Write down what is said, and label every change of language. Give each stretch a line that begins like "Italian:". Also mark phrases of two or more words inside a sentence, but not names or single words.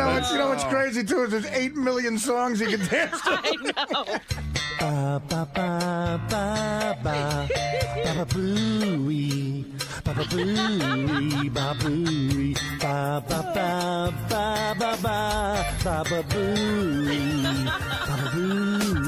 English: You know what's crazy too is there's 8 million songs you can dance to. I know. Ba ba ba ba ba ba booey ba booey ba booey ba ba ba ba ba ba booey ba booey.